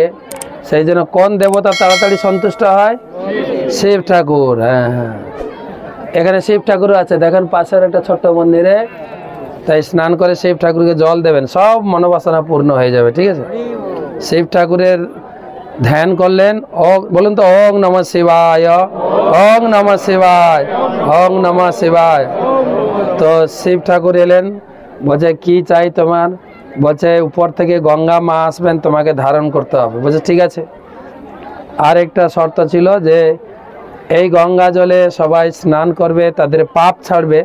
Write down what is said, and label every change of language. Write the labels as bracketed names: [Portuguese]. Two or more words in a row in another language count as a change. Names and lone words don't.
[Bangla] সেই জন্য কোন দেবতা তাড়াতাড়ি সন্তুষ্ট হয়? শিব ঠাকুর। হ্যাঁ, এখানে শিব ঠাকুর আছে, দেখেন পাশের একটা ছোট্ট মন্দিরে। তাই স্নান করে শিব ঠাকুরকে জল দেবেন, সব মনোবাসনা পূর্ণ হয়ে যাবে। ঠিক আছে, শিব ঠাকুরের ধ্যান করলেন। বলুন তো, [Sanskrit] ওং নমঃ শিবায়, ওং নমঃ শিবায়, ওং নমঃ শিবায়। [Bangla] তো শিব ঠাকুর এলেন, বলছে, কি চাই তোমার? বলছে, উপর থেকে গঙ্গা মা আসবেন, তোমাকে ধারণ করতে হবে। বলছে, ঠিক আছে। আর একটা শর্ত ছিল যে এই গঙ্গা জলে সবাই স্নান করবে, তাদের পাপ ছাড়বে।